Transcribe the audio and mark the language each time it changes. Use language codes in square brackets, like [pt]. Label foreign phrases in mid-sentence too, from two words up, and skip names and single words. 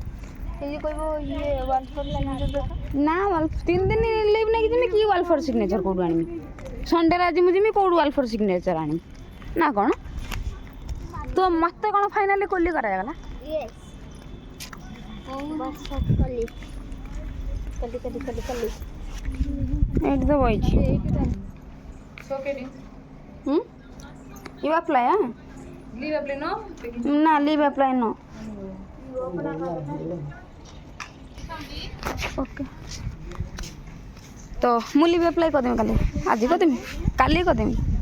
[or] ନା 3 ଦିନ ଲିଭ୍ ନେଇକି ଯିବି, କି [en] welfare signature [or] କେଉଁଠୁ ଆଣିବି। ସଣ୍ଡେରେ ଆଜି ମୁଁ ଯିବି, କେଉଁଠୁ [en] welfare signature [or] ଆଣିବି ନା କ'ଣ। ତ ମୋତେ କ'ଣ ଫାଇନାଲି କୋଲି କରାଗଲା। ଏଇଠି ତ ବଇଛି। [en] You apply, huh? Leave apply, no? Na, leave apply, no. Okay. [or] तो ମୁଁ [en] leave apply [or] କରିଦେମି କାଲି, ଆଜି କରିଦେମି, କାଲି କରିଦେମି।